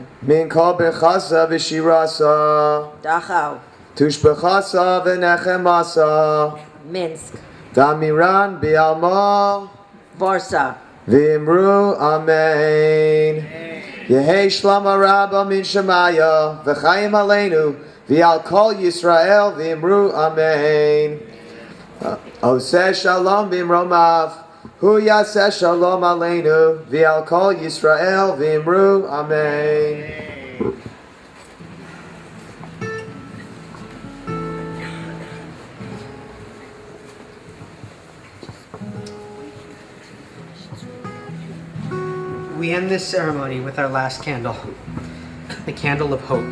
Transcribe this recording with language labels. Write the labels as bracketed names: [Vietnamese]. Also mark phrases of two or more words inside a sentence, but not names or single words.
[Aramaic] מן כל ברכתא ושירתא, Dachau, תשבחתא ונחמתא, Minsk, דאמירן בעלמא, Warsaw, ואמרו אמן יהא שלמא רבא מן שמיא וחיים עלינו ועל כל ישראל ואמרו אמן. [Hebrew] עושה שלום במרומיו הוא יעשה שלום עלינו ועל כל ישראל ואמרו אמן. [English] We end this ceremony with our last candle, the candle of hope.